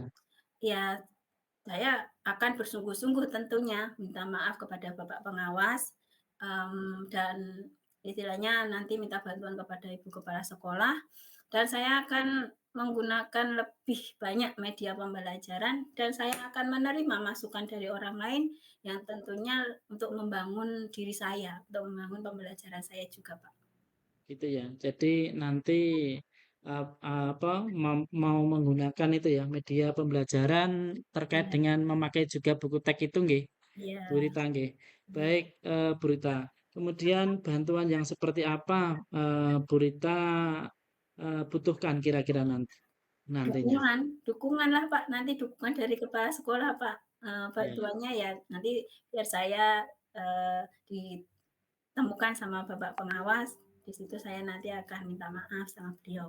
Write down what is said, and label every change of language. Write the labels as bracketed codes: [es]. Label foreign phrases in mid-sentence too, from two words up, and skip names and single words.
[id] Ya, saya akan bersungguh-sungguh tentunya minta maaf kepada Bapak Pengawas, dan istilahnya nanti minta bantuan kepada Ibu Kepala Sekolah, dan saya akan menggunakan lebih banyak media pembelajaran dan saya akan menerima masukan dari orang lain yang tentunya untuk membangun diri saya, untuk membangun pembelajaran saya juga, Pak. Gitu ya. Jadi nanti, apa, mau menggunakan itu ya, media pembelajaran terkait Iya, dengan memakai juga buku teks itu nggih, Bu iya, Rita nggih. iya. Baik, Bu Rita. Kemudian bantuan yang seperti apa, Bu Rita, butuhkan kira-kira nantinya? Dukungan dukunganlah, Pak, nanti dukungan dari kepala sekolah, Pak, Ya. bantuannya ya nanti biar saya, ditemukan sama bapak pengawas, di situ saya nanti akan minta maaf sama beliau.